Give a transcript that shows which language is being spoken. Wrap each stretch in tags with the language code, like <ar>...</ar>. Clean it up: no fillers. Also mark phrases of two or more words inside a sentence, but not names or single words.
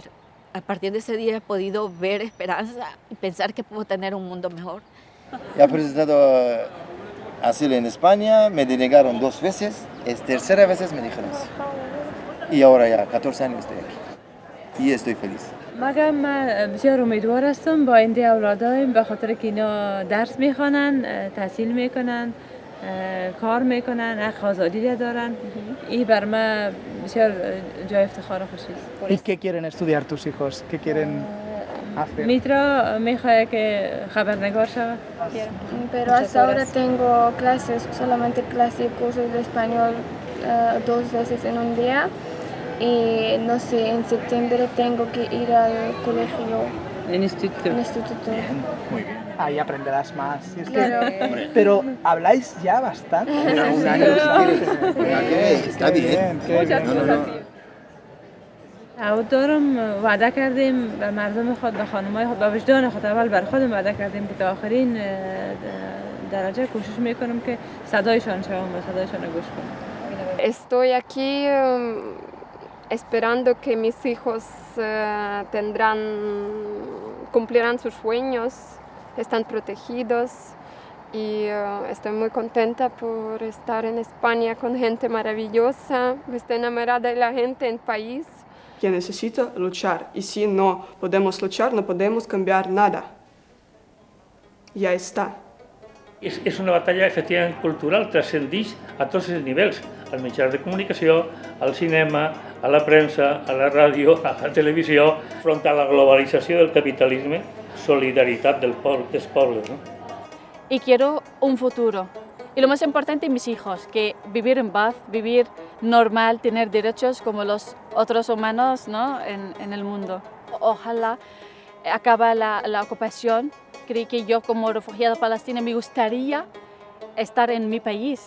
<es>A partir de ese día he podido ver esperanza y pensar que puedo tener un mundo mejor. He presentado asilo en España, me denegaron 2 veces, es tercera vez me dijeron sí. Y ahora ya 14 años estoy aquí y estoy feliz.</es> <fa>مگم بسیار امیدوار هستم با این اولادایم به خاطر که اینا درس میخوانن، تحصیل میکنن، کار میکنن، حق آزادی دارن. این بر من بسیار جای افتخار و خوشی است.</fa> <es>¿Y qué quieren estudiar tus hijos? ¿Qué quieren hacer?</es> <fa>میترا میخواد که خبرنگار شود.</fa> <es>Pero hasta ahora tengo clases, solamente clases y cursos de español 2 veces en un día. Y no sé, en septiembre tengo que ir al colegio. En instituto. Bien, muy bien. Ahí aprenderás más. Si es Claro. que, pero habláis ya bastante. Un año si quieres. Está bien. Muchas cosas.</es> <fa>عود دارم وعده کردیم به مردم خود، به خانمای خود، به وجدان خود، اول بر خودم وعده کردیم که تا آخرین درجه کوشش میکنم که صدایشان شوم و صدایشان رو گوش کنم.</fa> <es>Estoy aquí esperando que mis hijos cumplirán sus sueños, están protegidos y estoy muy contenta por estar en España con gente maravillosa, estoy enamorada de la gente en el país. Que necesita luchar y si no podemos luchar no podemos cambiar nada. Ya está.</es> <ca>És una batalla efectivament cultural, transcendix a tots els nivells, als mitjans de comunicació, al cinema, a la premsa, a la ràdio, a la televisió, front a la globalització del capitalisme, solidaritat dels pobles, ¿no?</ca> <es>Y quiero un futuro. Y lo más importante, mis hijos, que vivir en paz, vivir normal, tener derechos como los otros humanos, ¿no? en el mundo. Ojalá acabe la ocupación. Creo que yo como refugiada palestina me gustaría estar en mi país.</es>